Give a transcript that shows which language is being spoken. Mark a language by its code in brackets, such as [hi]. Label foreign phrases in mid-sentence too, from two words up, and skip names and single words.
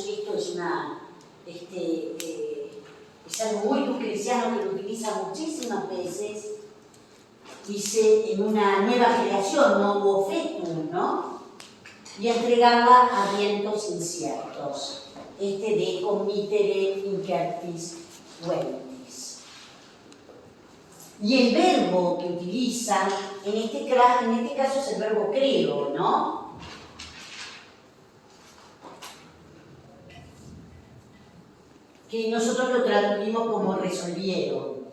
[es] Esto es es algo muy lucreciano que lo utiliza muchísimas veces. Dice, en una nueva creación, nuevo fetum, ¿no? Y entregarla a vientos inciertos. [la] De committere incertis ventis. [es] Y el verbo que utiliza, en este caso es el verbo creo, ¿no? Que nosotros lo traducimos como resolvieron.